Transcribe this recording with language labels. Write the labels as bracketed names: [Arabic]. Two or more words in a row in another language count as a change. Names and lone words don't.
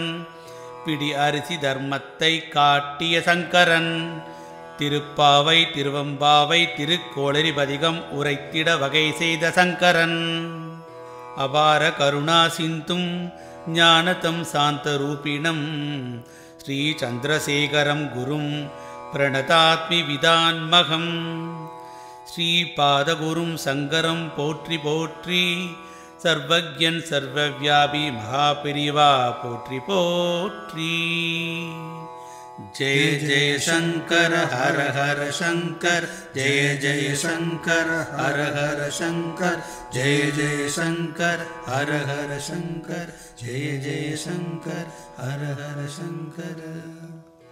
[Tamil] பிடி அரிசி தர்மத்தை காட்டிய சங்கரன் திருப்பாவை திருவம்பாவை திருக்கோளரி பதிகம் உரைத்திட வகை செய்த சங்கரன் [Sanskrit] अपार करुणा सिन्धुं ज्ञानदं शान्त रूपिणं श्री चन्द्रशेखरं गुरुं प्रणतात्मि विधात्मकम् [Tamil] ஸ்ரீபாதகுரும் சங்கரம் போற்றி போற்றி சர்வஜன் சர்வவியாபி மகாபெரிவா போற்றி போற்றி [Sanskrit] जय जय शंकर हर हर शंकर जय जय शंकर हर हर शंकर जय जय शंकर हर हर शंकर जय जय शंकर हर हर शंकर।